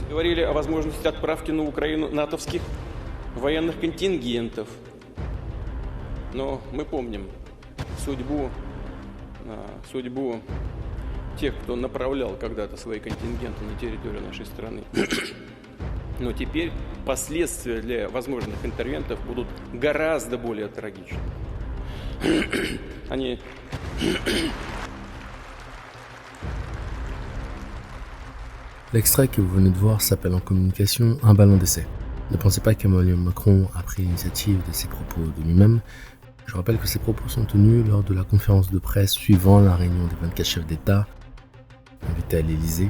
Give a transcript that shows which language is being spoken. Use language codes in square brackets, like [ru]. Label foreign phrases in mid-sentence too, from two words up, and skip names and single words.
[ru] Говорили о возможности отправки на Украину натовских военных контингентов, но мы помним судьбу тех, кто направлял когда-то свои контингенты на территорию нашей страны. Но теперь последствия для возможных интервентов будут гораздо более трагичны. Они... [fr] L'extrait que vous venez de voir s'appelle en communication un ballon d'essai. Ne pensez pas qu'Emmanuel Macron a pris l'initiative de ses propos de lui-même. Je rappelle que ces propos sont tenus lors de la conférence de presse suivant la réunion des 24 chefs d'État invités à l'Élysée.